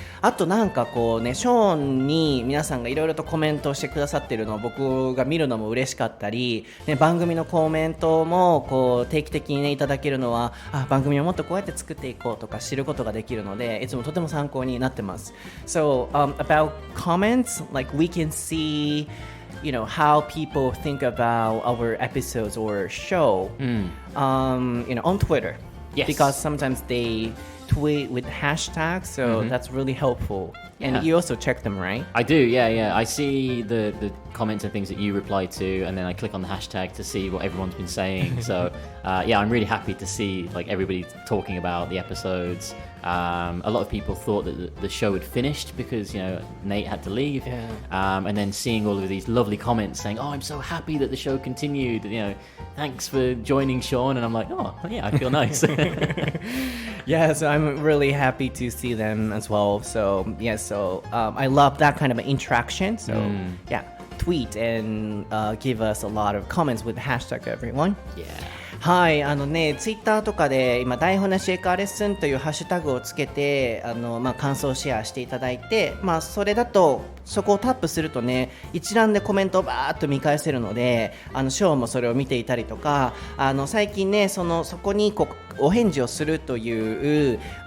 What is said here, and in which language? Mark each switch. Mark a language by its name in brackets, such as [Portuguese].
[Japanese] あとなんかこうね、ショーンに皆さんがいろいろとコメントをしてくださっているのを僕が見るのも嬉しかったり、ね、番組のコメントもこう定期的にねいただけるのは、番組をもっとこうやって作っていこうとか知ることができるので、いつもとても参考になってます。 [English] So, about comments, like we can see, how people think about our episodes or show, on Twitter. Yes. Because sometimes they tweet with hashtags, so that's really helpful. Yeah. And you also check them, right? I do, yeah. I see the comments and things that you reply to, and then I click on the hashtag to see what everyone's been saying. So, I'm really happy to see like everybody talking about the episodes. A lot of people thought that the show had finished because Nate had to leave, and then seeing all of these lovely comments saying, "Oh, I'm so happy that the show continued. Thanks for joining, Sean." And I'm like, "Oh, yeah, I feel nice." Yeah, so I'm really happy to see them as well. So I love that kind of interaction. So tweet and give us a lot of comments with hashtag everyone. Yeah. [Japanese] はい、ツイッターとかで今台本なし英会話レッスンというハッシュタグをつけて感想をシェアしていただいて、それだとそこをタップするとね、一覧でコメントをバーッと見返せるので、ショーもそれを見ていたりとか、最近ねそこにお返事をするという